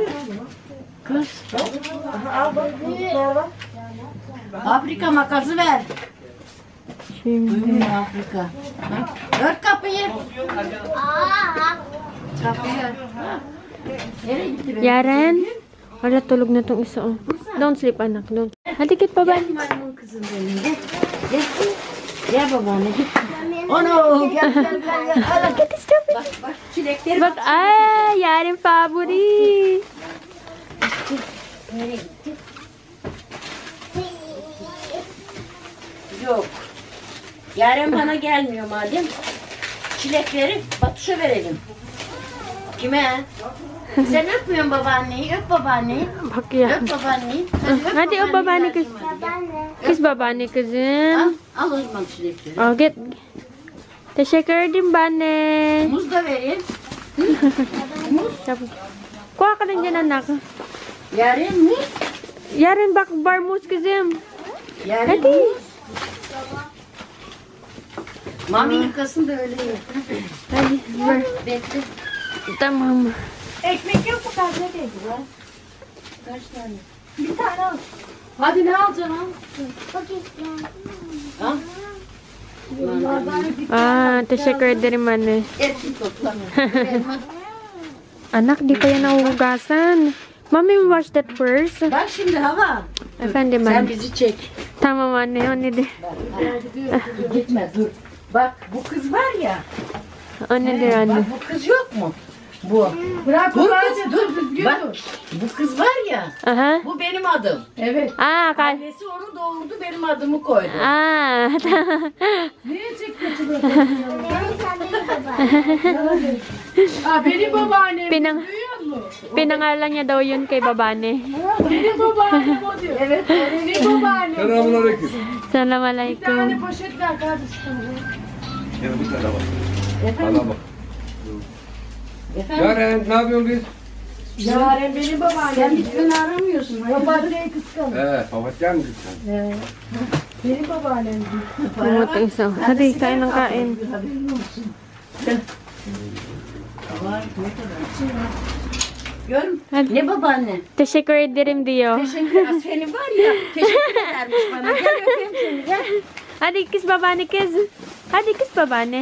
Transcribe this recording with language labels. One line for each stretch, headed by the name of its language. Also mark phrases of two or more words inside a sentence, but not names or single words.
Turkish: Kız. Al bak büyükler var. Afrika makası ver. Şimdi. Buyurun Afrika. Ört kapıyı. Kapıyı ört. Nereye gitti benim? Yaren.
Filipino: Wala, tulog na tong isa, oh.
English: Don't sleep, anak. Don't.
Filipino: Hadikit pa ba?
Turkish: Gel maymun kızım benim. Gel. Gel. Gel babaanne git. Onu gel gel gel. Al git işte. Bak bak çilekleri Bak, ay, Yaren favori. nereye gitti? Yok. Yarın bana gelmiyor madem. Çilekleri Batuş'a verelim. Kime? Sen öpmüyorsun babaanneyi. Öp babaanneyi. Bak ya. Öp babaanneyi. Hadi o babaanne kız. Kız babaanne Al, kızım. al o zaman çilekleri. Oh, git. Teşekkür ederim anne. Muz da vereyim.
Filipino: Kuha ka lang dyan, anak.
Turkish: Yarın muz. Yaren, bak bar mousse kızım. Yarın Hadi. muz. Mami yıkasın da öyle ye. Hadi, ver. Bekle. Tamam. Ekmek yok mu kahve dedi lan? Kaç tane? Bir tane al. Hadi ne alacaksın al? Ah, teşekkür ederim anne. Hepsini topla.
Filipino: Anak, di pa yan nahuhugasan.
English: Mommy wash that first.
Turkish: Bak şimdi hava. Efendim Sen anne. bizi çek. Tamam anne, anne de. Dur, gitme dur. Bak bu kız var ya. Anne de anne. Bak bu kız yok mu? Bu. Bırak Dur babacığım, kız dur dur. düzgün Bak dur. bu kız var ya. Aha. Bu benim adım. Evet. Aa, kal. Annesi onu doğurdu benim adımı koydu. Ah, Niye çekiyorsun? Nene sen benim babaannem. Aa, benim babaannem.
Filipino: Pinang
Turkish: Duyuyor musun?
Filipino: pinangalan niya daw yun kay babane.
Turkish: Benim babaannem o diyor. Evet. Benim babaannem. Selamünaleyküm. Bir Assalamualaikum. tane poşet ver kardeşim. Gel bu tarafa bak. Efendim? Bana bak. Efendim? Yaren ne yapıyorsun biz? Yaren benim babaannem. Sen hiç beni aramıyorsun. Babaanneyi kıskanır. Papatya mı sen? Benim babaannem.
Filipino: Pumuto isa. Hadi, kain ng kain.
Turkish: Haberin olsun. Var, ne kadar. Görüm. Hadi. Ne babaanne? Teşekkür ederim diyor. Teşekkür. Seni var ya. Teşekkür edermiş bana. Gel öpeyim seni. Gel. Hadi kiss babane, kiss. Hadi kiss babane.